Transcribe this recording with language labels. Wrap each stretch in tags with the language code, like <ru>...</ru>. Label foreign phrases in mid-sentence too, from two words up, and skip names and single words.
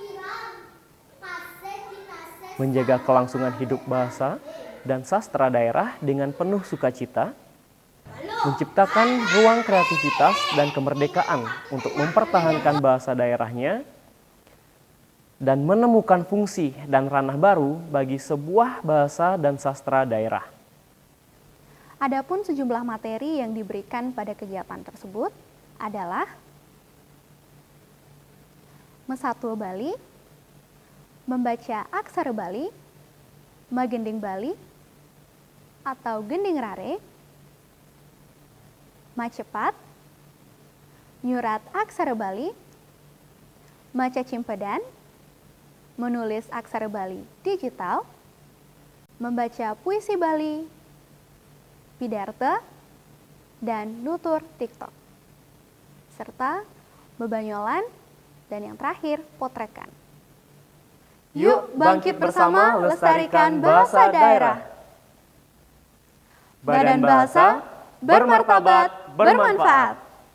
<id>Menjaga kelangsungan hidup bahasa dan sastra daerah dengan penuh sukacita, menciptakan ruang kreativitas dan kemerdekaan untuk mempertahankan bahasa daerahnya, dan menemukan fungsi dan ranah baru bagi sebuah bahasa dan sastra daerah. Adapun sejumlah materi yang diberikan pada kegiatan tersebut adalah Mesatul Bali, membaca aksara Bali, Magending Bali atau Gending Rare, Macepat, Nyurat aksara Bali, Maca Cimpedan, menulis aksara Bali digital, membaca puisi Bali, Pidarta, dan nutur TikTok, serta bebanyolan, dan yang terakhir, potrekan. Yuk bangkit bersama lestarikan bahasa daerah. Badan Bahasa bermartabat, bermanfaat.</id>